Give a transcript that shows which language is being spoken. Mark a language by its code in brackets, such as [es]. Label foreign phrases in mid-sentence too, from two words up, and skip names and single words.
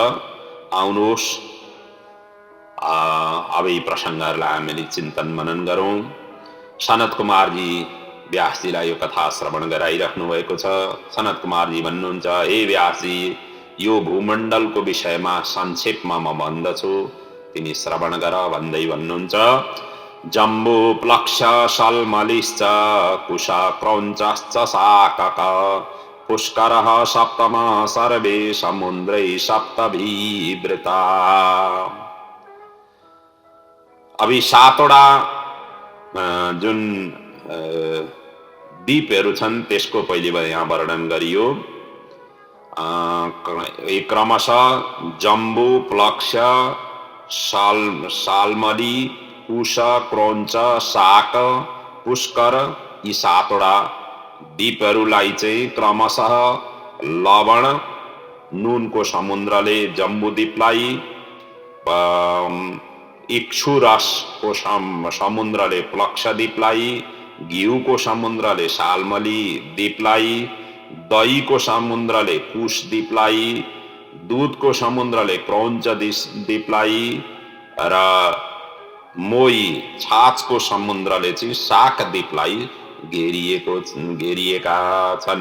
[ne] आउनुहोस् अब यी प्रसङ्गहरूलाई हामीले चिन्तन मनन गरौँ। सनत कुमारजी व्यासजीलाई यो कथा श्रवण गराइराख्नु भएको छ। सनत कुमारजी भन्नुहुन्छ, हे व्यासजी, यो भूमण्डलको विषयमा संक्षेपमा म भन्दछु, तिमी श्रवण गर भन्दै भन्नुहुन्छ। [sa] जम्बू प्लक्ष सल्मलिश्च कुश क्रौञ्चश्च शाकक पुष्करः सप्तम सर्वे समुद्रै सप्तभिवृता। [ne] अब यी 7 वटा जुन द्वीपहरू छन् त्यसको पहिले यहाँ वर्णन गरियो। क्रमशः जम्बू प्लक्ष साल्मली कुश क्रौञ्च शाक पुष्कर यी 7 वटा द्वीपहरूलाई चाहिँ क्रमशः लवण नुनको समुद्रले जम्बूद्वीपलाई, इक्षुरसको समुद्रले प्लक्षद्वीपलाई, घिउको समुद्रले साल्मली द्वीपलाई, दहीको समुद्रले कुश द्वीपलाई, दूधको समुद्रले क्रौञ्च द्वीपलाई र मोही छाछको समुद्रले चाहिँ शाक द्वीपलाई घेरिएका छन्।